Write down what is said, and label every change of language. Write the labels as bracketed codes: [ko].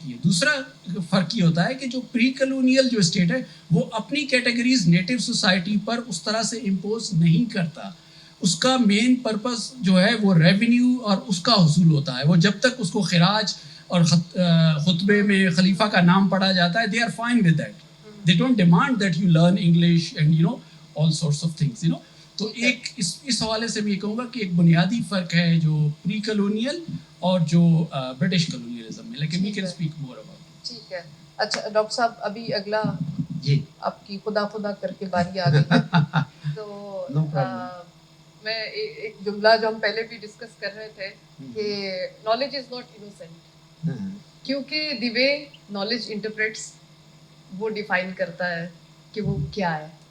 [ur] یہ دوسرا فرق یہ ہوتا ہے کہ جو پری کلونیل جو اسٹیٹ ہے وہ اپنی کیٹیگریز نیٹو سوسائٹی پر اس طرح سے امپوز نہیں کرتا. اس کا مین پرپس جو ہے وہ ریونیو اور اس کا حصول ہوتا ہے. وہ جب تک اس کو خراج اور خطبے میں خلیفہ کا نام پڑھا جاتا ہے، [en] they are fine with that. They don't demand that you learn English and all sorts of things. [ur] تو ایک اس حوالے سے میں یہ کہوں گا کہ ایک بنیادی فرق ہے جو پری کلونیل اور جو برٹش کلونیلزم میں، لیکن [en] we can speak more about it. [ur] ٹھیک ہے. اچھا ڈاکٹر صاحب ابھی اگلا جی آپ کی خدا کر کے باری آ گئی ہے. تو میں ایک جملہ جو ہم پہلے بھی ڈسکس کر رہے تھے کہ [en] knowledge is not innocent, [ur] کیونکہ [en] the way knowledge interprets [ur] وہ ڈیفائن کرتا ہے کہ وہ کیا ہے.